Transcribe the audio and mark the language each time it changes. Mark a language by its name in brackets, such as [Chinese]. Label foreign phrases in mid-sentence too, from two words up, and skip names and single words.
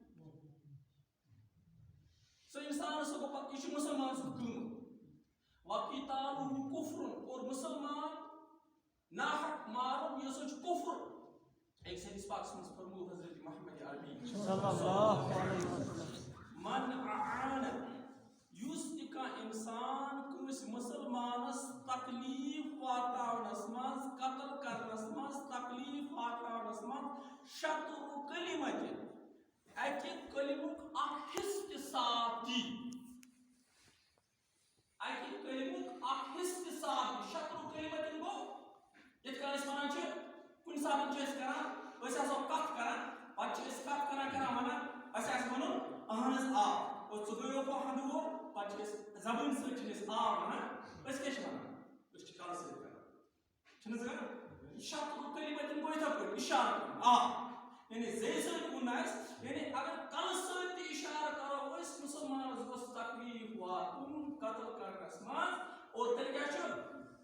[Kashmiri] سُہ انسان سُہ گوٚو پتہٕ یہِ چھُ مسلمان سُنٛد قۭمت وقتالُہ کُفرُن اور مسلمان ناحق مارُن یہِ ہسا چھُ کُفر أکِس حدیث پاکس منٛز فرموو حضرت محمد عربی [Arabic] صلی اللہ علیہ وسلم من اعان [Kashmiri] یُس تہِ کانٛہہ انسان کٲنٛسہِ مسلمانس تکلیٖف واتناونس منٛز قتل کرنس منٛز تکلیٖف واتناونس منٛز [Arabic] شطرُ کلمتہِ [Kashmiri] اکہِ کلمُک اکھ حصہٕ تہِ ساتھ دی اکہِ کلمُک اکھ حصہٕ تہِ ساتھ دی [Arabic] شطرُ کلمتہِ [Kashmiri] گوٚو یِتھ کٔنۍ أسۍ ونان چھِ کُنہِ ساتہٕ چھِ أسۍ کران أسۍ آسو کتھ کران پتہٕ چھِ أسۍ کتھ کران ونان اَسہِ آسہِ ونُن اہن حظ آ اور ژٕ گٔیو ہندوو پتہٕ چھِ أسۍ زبٲنۍ سۭتۍ چھِ أسۍ آ ونان أسۍ کیٛاہ چھِ ونان أسۍ چھِ کلہٕ سۭتۍ کران چھِنہٕ حظ کران [Arabic] شطرُ کلمتہِ [Kashmiri] گوٚو یِتھے پٲٹھۍ اِشارٕ کرُن آ یعنی زیٚیہِ سۭتۍ کُن آسہِ یعنی اگر کلہٕ سۭتۍ تہِ اِشارٕ کرو أسۍ مسلمانس گوٚژھ تکلیٖف واتُن قتل کرنس منٛز اور تیٚلہِ کیٛاہ چھُ